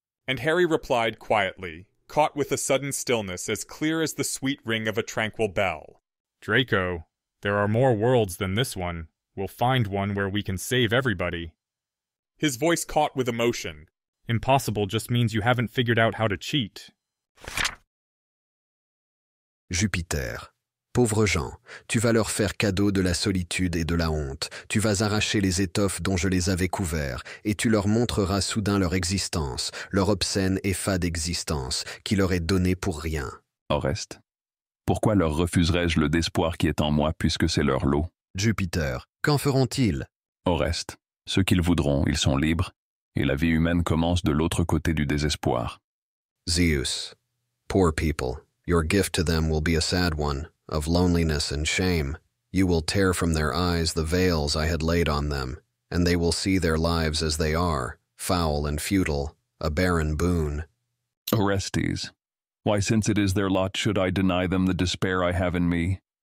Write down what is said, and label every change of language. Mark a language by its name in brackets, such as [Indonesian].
[English] And Harry replied quietly, caught with a sudden stillness as clear as the sweet ring of a tranquil bell. Draco, there are more worlds than this one. We'll find one where we can save everybody. His voice caught with emotion. Impossible just means you haven't figured out how to cheat. [French] Jupiter. Pauvres gens, tu vas leur faire cadeau de la solitude et de la honte. Tu vas arracher les étoffes dont je les avais couverts, et tu leur montreras soudain leur existence, leur obscène et fade existence, qui leur est donnée pour rien. Oreste, pourquoi leur refuserais-je le désespoir qui est en moi puisque c'est leur lot? Jupiter, qu'en feront-ils? Oreste, ce qu'ils voudront, ils sont libres, et la vie humaine commence de l'autre côté du désespoir. [English] Zeus. Poor people, your gift to them will be a sad one, of loneliness and shame. You will tear from their eyes the veils I had laid on them, and they will see their lives as they are, foul and futile, a barren boon. Orestes, why, since it is their lot, should I deny them the despair I have in me?